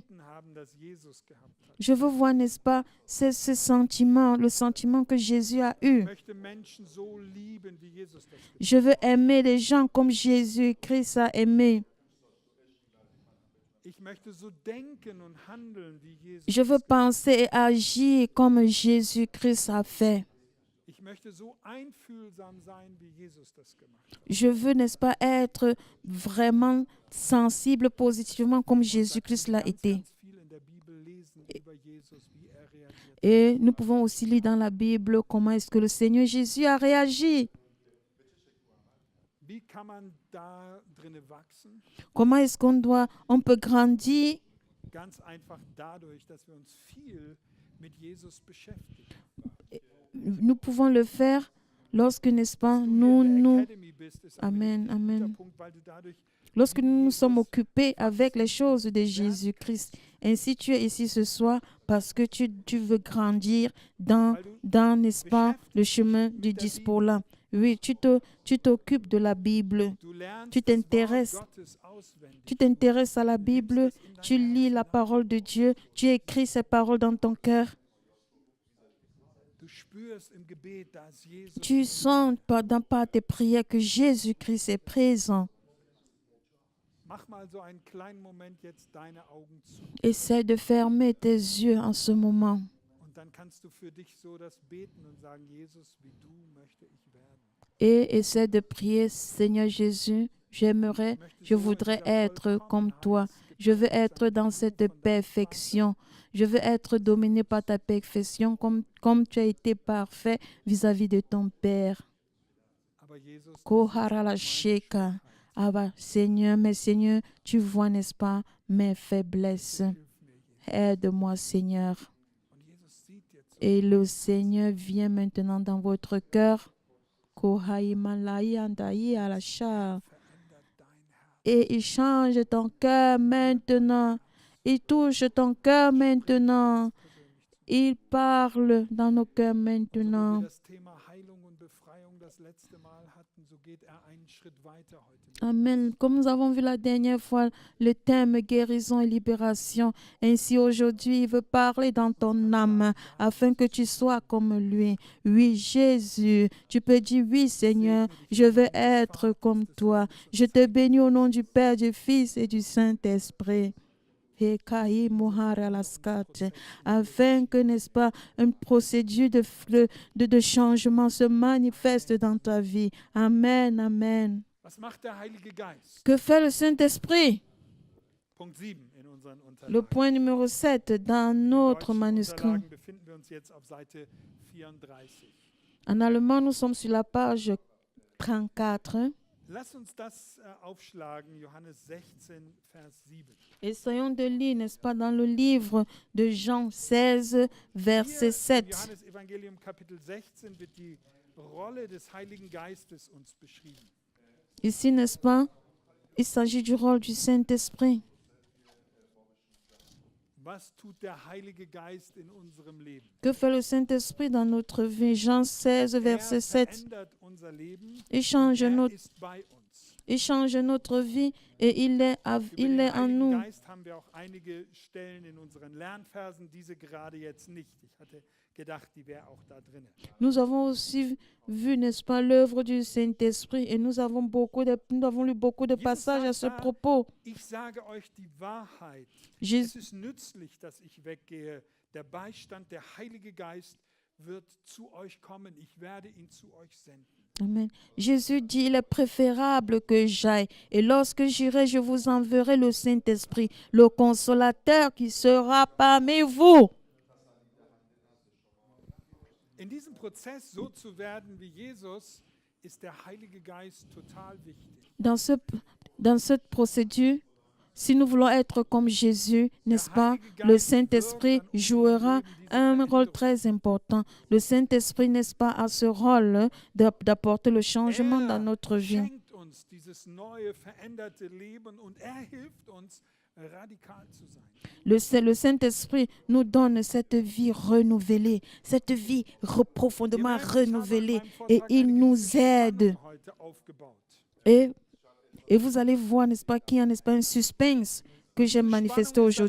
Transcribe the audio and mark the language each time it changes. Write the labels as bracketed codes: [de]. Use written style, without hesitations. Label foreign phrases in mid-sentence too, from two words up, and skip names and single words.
[fr] Je veux voir, n'est-ce pas, ce sentiment, le sentiment que Jésus a eu. Je veux aimer les gens comme Jésus-Christ a aimé. Je veux penser et agir comme Jésus-Christ a fait. [de] möchte so einfühlsam sein, wie Jesus das gemacht hat. [fr] Je veux, n'est-ce pas, être vraiment sensible positivement comme Jésus-Christ l'a été. [de] Ganz viel in der Bibel lesen über Jesus, wie er reagiert. [fr] Et nous pouvons aussi lire dans la Bible comment est-ce que le Seigneur Jésus a réagi. [de] Wie kann man da drinnen wachsen? [fr] Comment est-ce on peut grandir? [de] Ganz einfach dadurch, dass wir uns viel mit Jesus beschäftigen. [fr] Nous pouvons le faire lorsque, n'est-ce pas, [de] Dass du hier in der [fr] nous, [de] Academy bist, ist ein [fr] Amen, [de] guter [fr] Amen. [de] Punkt, weil du dadurch [fr] Lorsque nous nous sommes occupés avec les choses de Jésus-Christ. Ainsi, tu es ici ce soir parce que tu veux grandir dans, n'est-ce pas, le chemin du disciple. Oui, tu t'occupes de la Bible. [de] du lernst [fr] Tu [de] das Wort [fr] t'intéresses. [de] Gottes auswendig. [fr] Tu t'intéresses à la Bible. Tu lis la parole de Dieu. Tu écris ces paroles dans ton cœur. [de] Du spürst im Gebet, dass Jesus [fr] Tu sens par tes prières que Jésus-Christ est présent. [de] Mach mal so einen kleinen Moment jetzt deine Augen zu. [fr] Essaie de fermer tes yeux en ce moment. [de] Und dann kannst du für dich so das beten und sagen, Jesus, wie du möchte ich werden. [fr] Et essaie de prier, Seigneur Jésus, je voudrais être comme toi. Je veux être dans cette perfection. Je veux être dominé par ta perfection comme tu as été parfait vis-à-vis de ton Père. [de] Aber Jesus, Koharala Sheka. [fr] Ah bah, Seigneur, mais Seigneur, tu vois, n'est-ce pas, mes faiblesses. [de] hilf mir, Jesus. [fr] Aide-moi, Seigneur. [de] Und Jesus sieht jetzt, [fr] Et le Seigneur vient maintenant dans votre cœur. Kohaimalai alasha. [de] verändert dein Herz. [fr] Et il change ton cœur maintenant. Il touche ton cœur maintenant. Il parle dans nos cœurs [de] So wie [fr] maintenant. [de] wir das Thema Heilung und Befreiung das letzte Mal hatten, so geht er einen Schritt weiter heute. Amen. [fr] Comme nous avons vu la dernière fois, le thème guérison et libération. Ainsi aujourd'hui, il veut parler dans ton âme afin que tu sois comme lui. Oui, Jésus, tu peux dire oui, Seigneur, je veux être comme toi. Je te bénis au nom du Père, du Fils et du Saint-Esprit. Afin que, n'est-ce pas, une procédure de changement se manifeste dans ta vie. Amen, amen. [de] Was macht der Heilige Geist? [fr] Que fait le Saint-Esprit? [de] Punkt 7 in unseren [fr] Le [de] Unterlagen. [fr] point numéro 7 dans [de] In [fr] notre [de] deutschen [fr] manuscrit. [de] Unterlagen befinden wir uns jetzt auf Seite 34. [fr] En allemand, nous sommes sur la page 34. [de] Lass uns das aufschlagen, Johannes 16, Vers 7. [fr] Essayons de lire, n'est-ce pas, dans le livre de Jean 16, verset [de] Hier im [fr] 7. [de] Johannes Evangelium Kapitel 16 wird die Rolle des Heiligen Geistes uns beschrieben. [fr] Ici, n'est-ce pas, il s'agit du rôle du Saint-Esprit. Was tut der Heilige Geist in unserem Leben? Que fait le Saint-Esprit dans notre vie? Jean 16, verset 7. [de] Verändert unser Leben. [fr] Il change, [de] Er ist bei uns. [fr] il change notre vie et il est [de] Über [fr] en [de] den Heiligen [fr] nous. [de] Geist haben wir auch einige Stellen in unseren Lernversen, diese gerade jetzt nicht. Ich hatte gedacht, die wäre auch da drin. [fr] Nous avons aussi vu, n'est-ce pas, l'œuvre du Saint-Esprit et nous avons lu beaucoup de passages à ce propos. [de] Ich sage euch die Wahrheit. [fr] Jésus, [de] Es ist nützlich, dass ich weggehe. Der Beistand, der Heilige Geist wird zu euch kommen. Ich werde ihn zu euch senden. Amen. [fr] Jésus dit, il est préférable que j'aille. Et lorsque j'irai, je vous enverrai le Saint-Esprit, le consolateur qui sera parmi vous. [de] In diesem Prozess so zu werden wie Jesus, ist der Heilige Geist total wichtig. [fr] Dans cette procédure, si nous voulons être comme Jésus, n'est-ce pas, le Saint-Esprit jouera un rôle très important. Le Saint-Esprit, n'est-ce pas, a ce rôle d'apporter le changement dans notre vie. [de] Schenkt uns dieses neue, veränderte Leben und er hilft uns, radikal zu sein. [fr] Le Saint-Esprit nous donne cette vie renouvelée, cette vie profondément [de] Ihr merkt, ich habe [fr] renouvelée [de] an meinem [fr] et [de] Vortrag [fr] il [de] eine [fr] nous [de] gewisse [fr] aide. [de] Spannung heute aufgebaut. [fr] Et vous allez voir, n'est-ce pas, qu'il y a, n'est-ce pas, un suspense que j'ai manifesté [de] Spannung ist, dass